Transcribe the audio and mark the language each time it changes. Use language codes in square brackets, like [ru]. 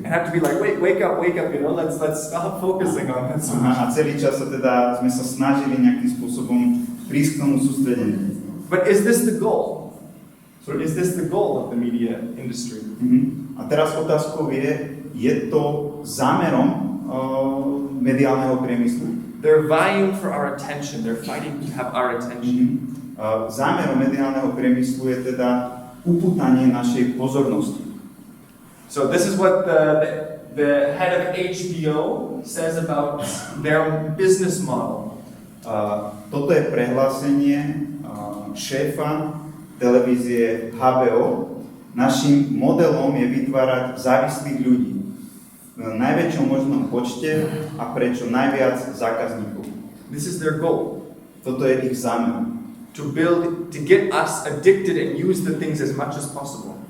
[en] And have to be like, wake up, you know, let's stop focusing on this. [sk] A celý čas sa teda sme sa snažili nejakým spôsobom prísť k tomu sústredeniu. [en] But is this the goal? So is this the goal of the media industry? [sk] A teraz otázkou je to zámerom mediálneho priemyslu? [en] They're vying for our attention. They're fighting to have our attention. [sk] Zámerom mediálneho priemyslu je teda upútanie našej pozornosti. [en] So this is what the head of HBO says about their business model. [sk] Toto je prehlásenie šéfa televízie HBO. Naším modelom je vytvárať závislých ľudí v najväčšom možnom počte a pre čo najviac zákazníkov. [en] This is their goal. [sk] Toto je ich zámer. [en] To get us addicted and use the things as much as possible.